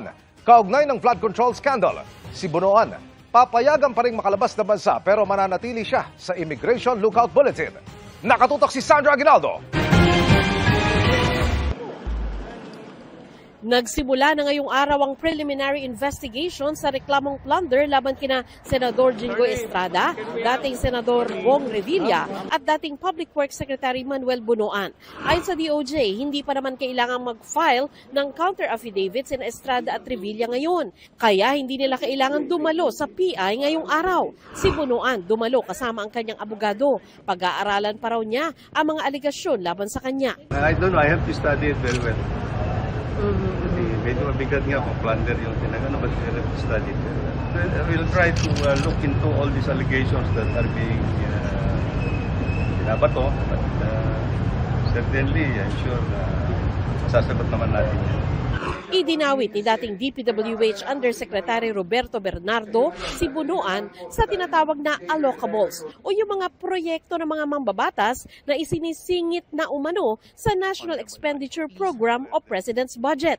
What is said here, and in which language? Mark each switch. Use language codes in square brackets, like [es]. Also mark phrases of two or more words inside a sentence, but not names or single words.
[tl] Kaugnay ng [en] flood control scandal, [tl] si Bunoan papayagan pa rin makalabas na bansa pero mananatili siya sa Immigration Lookout Bulletin. Nakatutok si Sandra Aguinaldo. Nagsimula na ngayong araw ang [en] preliminary investigation [tl] sa reklamong plunder laban kina Senador Jinggoy Estrada, dating Senador Bong Revilla at dating Public Works Secretary Manuel Bunoan. Ayon sa DOJ, hindi pa naman kailangang mag-file ng counter-affidavit sina Estrada at Revilla ngayon. Kaya hindi nila kailangan dumalo sa PI ngayong araw. Si Bunoan dumalo kasama ang kanyang abogado. Pag-aaralan pa raw niya ang mga aligasyon laban sa kanya. [en] I don't know, I have to study it very well. [tl] Kasi medyo mabigat nga kung plunder yung tinagano, [en] but I have to study it. We'll try to look into all these allegations that are being binabato, but certainly, I'm sure [tl] masasagot naman natin yan. Idinawit ni dating DPWH Undersecretary Roberto Bernardo si Bunoan sa tinatawag na allocables o yung mga proyekto ng mga mambabatas na isinisingit na umano sa National Expenditure Program o President's Budget.